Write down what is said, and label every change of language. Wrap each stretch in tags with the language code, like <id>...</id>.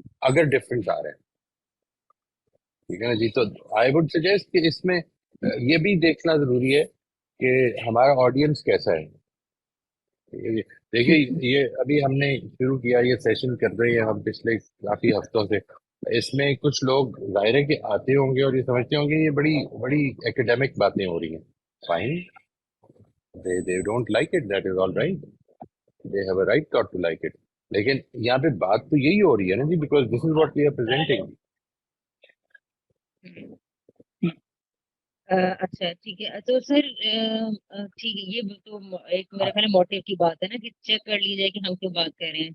<hi>अगर डिफरेंस आ रहा है, ठीक है ना जी. तो</hi> <en>I would suggest</en> <hi>कि इसमें ये भी देखना जरूरी है कि हमारा ऑडियंस कैसा है. देखिए, ये अभी हमने शुरू किया, ये सेशन कर रहे हैं हम पिछले काफी हफ्तों से. इसमें कुछ लोग जाहिर है कि आते होंगे और ये समझते होंगे ये बड़ी बड़ी एकेडमिक बातें हो रही हैं.</hi> <en>Fine, they don't like it, that is all right. They have a right not to like it.</en> <hi>लेकिन यहाँ पे बात तो यही हो रही है ना जी,</hi> <en>Because this is what we are presenting.</en> <hi>अच्छा ठीक है. तो सर ठीक है, ये तो एक मेरा ख्याल है मोटिव की बात है ना कि चेक कर ली जाए कि हम क्यों बात कर रहे हैं.</hi>